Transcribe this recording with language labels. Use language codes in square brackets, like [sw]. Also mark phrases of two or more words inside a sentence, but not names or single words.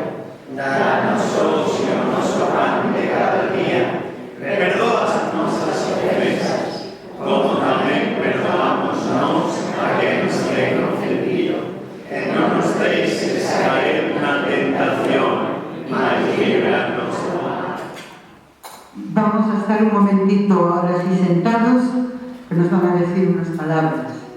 [gl] Danos hoxe o noso pan de cada día, perdoa as nosas ofensas, como tamén perdoamos nós a quen nos ten ofendido, e non nos deixes caer na tentación, mas líbranos do mal. [es] Vamos a estar un momentito ahora así sentados, que nos van a decir unas palabras.